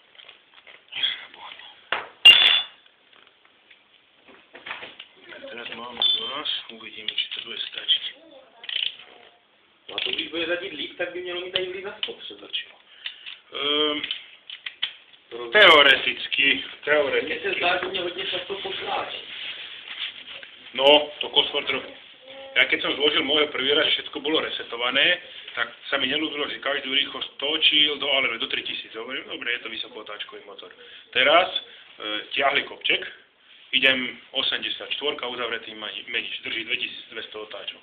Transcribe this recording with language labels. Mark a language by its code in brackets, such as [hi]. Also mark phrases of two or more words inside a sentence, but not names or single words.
[sk] Teraz mám nás, uvidíme, či to bude stačiť. [cs] A to když bude řadit líp, tak by mělo mít aj vliv na spotřebače. Teoreticky. Mně se zdá, že mě hodně často posláš. No, to Cosworth. [sk] Ja keď som zložil môj prvý raz, všetko bolo resetované, tak sa mi nelúbilo, že každú rýchlosť točil do 3000. Hovorím, dobre, je to vysokotáčkový motor. Teraz ťahli kopček, idem 84, uzavretý menič, drží 2200 otáčok.